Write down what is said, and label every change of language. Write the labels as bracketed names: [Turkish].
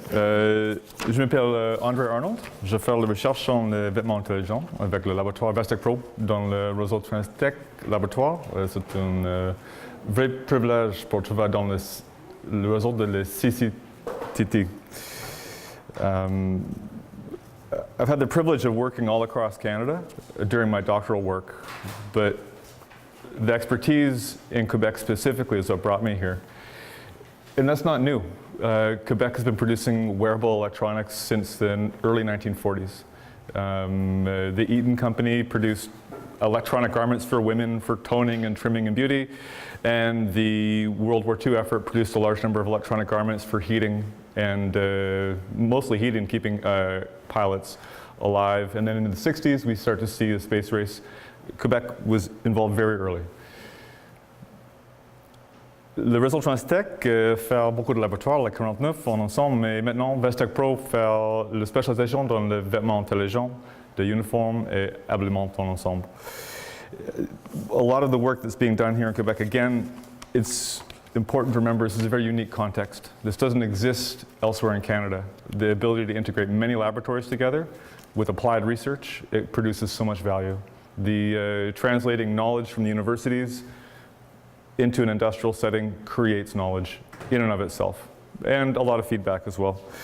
[French] Je m'appelle André Arnold. Je fais la recherche en vêtements intelligents avec le laboratoire Vestec Pro dans le réseau Transtech Laboratoire. C'est un vrai privilège pour travailler dans le réseau de la CCTT. [English] I've had the privilege of working all across Canada during my doctoral work, but the expertise in Quebec specifically is what brought me here. And that's not new. Quebec has been producing wearable electronics since the early 1940s. The Eaton Company produced electronic garments for women for toning and trimming and beauty, and the World War II effort produced a large number of electronic garments for heating and mostly heating, keeping pilots alive. And then in the 60s, we start to see a space race. Quebec was involved very early. [French] Le réseau Transtech fait beaucoup de laboratoires, la 49 en ensemble, mais maintenant Vestec Pro fait la spécialisation dans le vêtement intelligent, de uniformes et habillement en ensemble. [English] A lot of the work that's being done here in Quebec, again, it's important to remember this is a very unique context. This doesn't exist elsewhere in Canada. The ability to integrate many laboratories together with applied research, it produces so much value. The translating knowledge from the universities into an industrial setting creates knowledge in and of itself, and a lot of feedback as well.